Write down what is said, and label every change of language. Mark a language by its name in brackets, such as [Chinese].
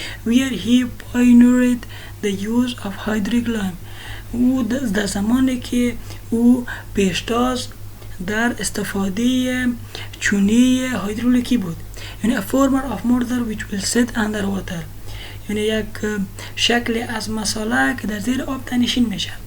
[English] where he pioneered the use of hydraulic lime. [Persian] او در زمانی که او پیشتاز در استفاده چونه هیدرولیکی بود. یعنی [English] a former of mortar which will sit under water. [Persian] یعنی یک شکل از مساله که در زیر آب تنشین میشه.